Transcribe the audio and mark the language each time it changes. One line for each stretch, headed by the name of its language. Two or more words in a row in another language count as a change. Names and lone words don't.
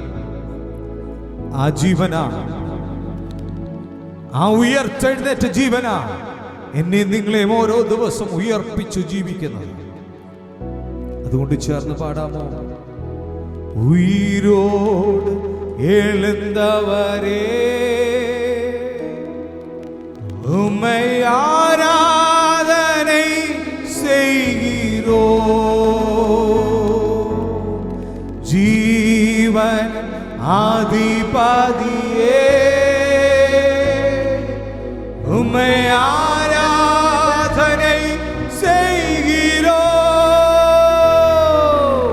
Malayalam: ആ ജീവനാ, ആ ഉയർത്തെഴുന്നേറ്റ ജീവനാ എന്നെ നിങ്ങളെയും ഓരോ ദിവസം ഉയർപ്പിച്ചു ജീവിക്കുന്നത്. അതുകൊണ്ട് ചേർന്ന് പാടാമോ?
Tamil: ഉയിരോട് எழுந்தவரே உம்மை ஆராதனை செய்கிறோம். ஜீவன் அதிபதியே உம்மை ஆராதனை செய்கிறோம்.